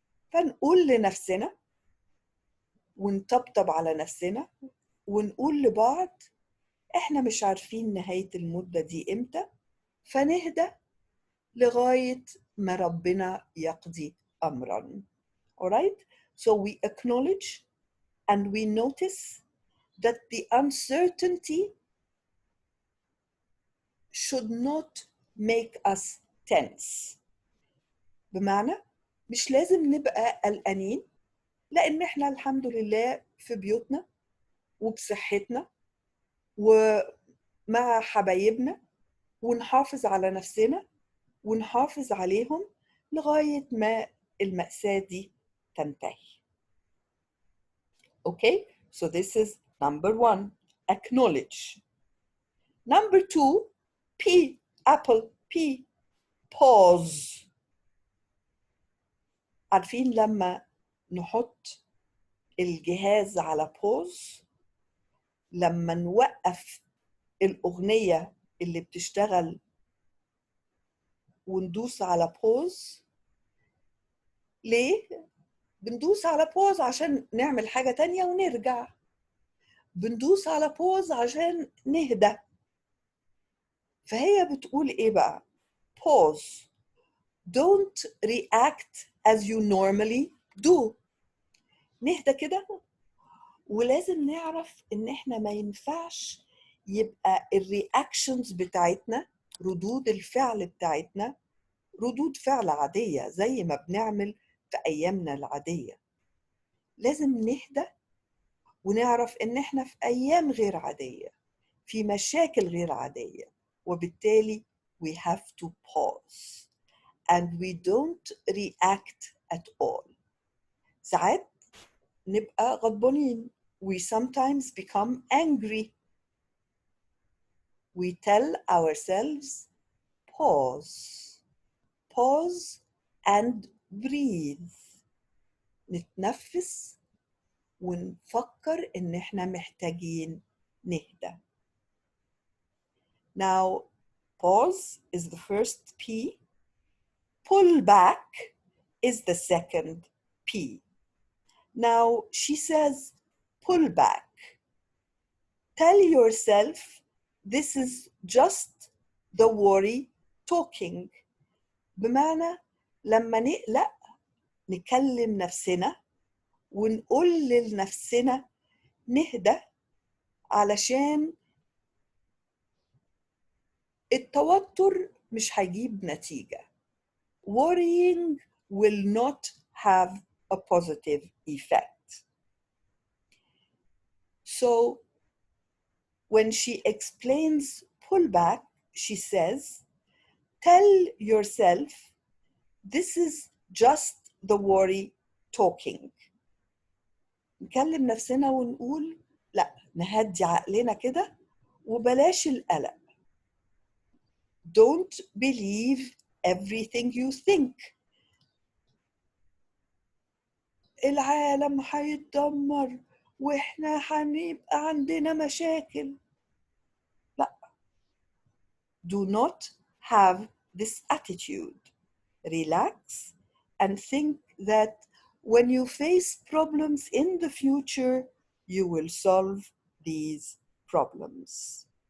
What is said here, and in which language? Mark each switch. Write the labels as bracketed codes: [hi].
[ar] فنقول لنفسنا ونطبطب على نفسنا ونقول لبعض احنا مش عارفين نهاية المدة دي امتى، فنهدى لغاية ما ربنا يقضي أمرا. [en] Alright? So we acknowledge and we notice that the uncertainty should not make us tense. [ar] بمعنى مش لازم نبقى قلقانين، لأن احنا الحمد لله في بيوتنا وبصحتنا ومع حبايبنا، ونحافظ على نفسنا ونحافظ عليهم لغاية ما المأساة دي تنتهي. [en] Okay, so this is number 1, acknowledge. Number 2, P, apple, P, pause. [ar] عارفين لما نحط الجهاز على pause، لما نوقف الأغنية اللي بتشتغل وندوس على pause. ليه؟ بندوس على pause عشان نعمل حاجة تانية ونرجع. بندوس على pause عشان نهدى. فهي بتقول إيه بقى؟ pause. [en] Don't react as you normally do. [ar] نهدى كده، ولازم نعرف إن إحنا ما ينفعش يبقى الرياكشنز بتاعتنا، ردود الفعل بتاعتنا، ردود فعل عادية زي ما بنعمل في أيامنا العادية. لازم نهدى ونعرف إن إحنا في أيام غير عادية، في مشاكل غير عادية، وبالتالي [en] we have to pause and we don't react at all. [ar] ساعات نبقى غضبانين. [en] We sometimes become angry. We tell ourselves pause. Pause and breathe. [ar] نتنفس ونفكر إن إحنا محتاجين نهدى. [en] Now, pause is the first P. Pull back is the second P. Now, she says, pull back. Tell yourself this is just the worry talking. [ar] بمعنى لما نقلق نكلم نفسنا ونقول لنفسنا نهدى، علشان التوتر مش هيجيب نتيجة. [en] Worrying will not have a positive effect. So when she explains pull back, she says, tell yourself this is just the worry talking. [ar] نكلم نفسنا ونقول لا، نهدي عقلنا كده وبلاش القلق. [en] Don't believe everything you think. [ar] العالم هيتدمر واحنا هنبقى عندنا مشاكل. لا. [en] Do not have this attitude. Relax and think that when you face problems in the future, you will solve these problems.